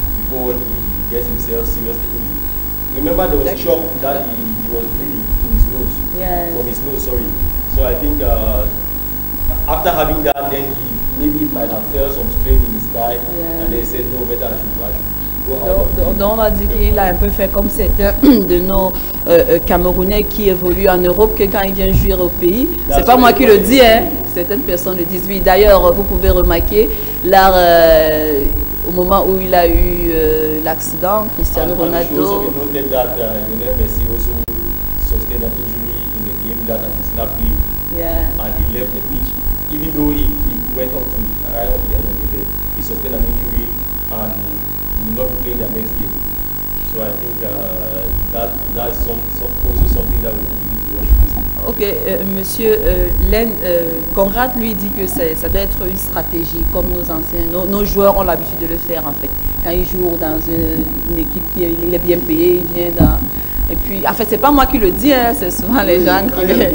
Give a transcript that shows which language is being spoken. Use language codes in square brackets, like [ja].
[en] before he gets himself seriously injured. Remember there was a shock that he was bleeding from his nose. Yes. From his nose, sorry. So I think after having that, then he might have felt some strain in his thigh, and they said no, better I should go out. [fr] Donc on a dit qu'il a un peu fait comme certains de nos Camerounais qui évoluent en Europe, que quand ils viennent jouer au pays, c'est pas moi qui le dis, hein, certaines personnes le disent. Oui, d'ailleurs, vous pouvez remarquer, là, au moment où il a eu l'accident, Cristiano Ronaldo. [en] Lionel Messi also sustained an injury in the game that Argentina played, and he left the pitch. Even though he went up to right up to the end of the game, he sustained an injury and will not be playing the next game. So I think that's also something that we need to watch. [fr] Ok, monsieur Len, Conrad lui dit que ça doit être une stratégie, comme nos joueurs ont l'habitude de le faire en fait. Quand ils jouent dans une équipe qui est bien payée, ils viennent dans... Et puis, en fait, c'est pas moi qui le dis, hein, c'est souvent les gens qui...